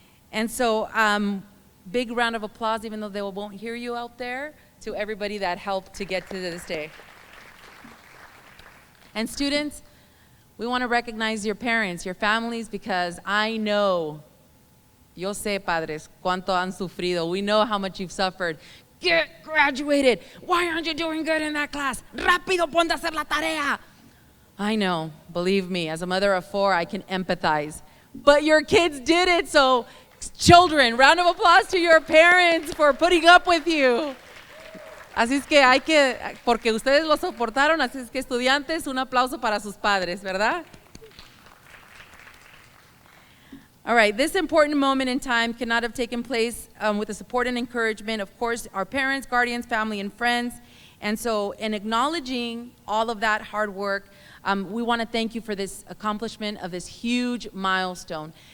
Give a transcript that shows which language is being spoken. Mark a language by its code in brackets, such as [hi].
[en] And so, big round of applause, even though they won't hear you out there, to everybody that helped to get to this day. And students, We want to recognize your parents, your families, because I know, [es] yo sé, padres, cuánto han sufrido. [en] We know how much you've suffered. Get graduated. Why aren't you doing good in that class? [es] Rápido, ponte a hacer la tarea. [en] I know, believe me, as a mother of 4, I can empathize. But your kids did it, so children, round of applause to your parents for putting up with you. [es] Así es que porque ustedes lo soportaron, así es que estudiantes, un aplauso para sus padres, ¿verdad? [en] All right, this important moment in time cannot have taken place with the support and encouragement, of course, our parents, guardians, family, and friends. And so in acknowledging all of that hard work, we want to thank you for this accomplishment of this huge milestone.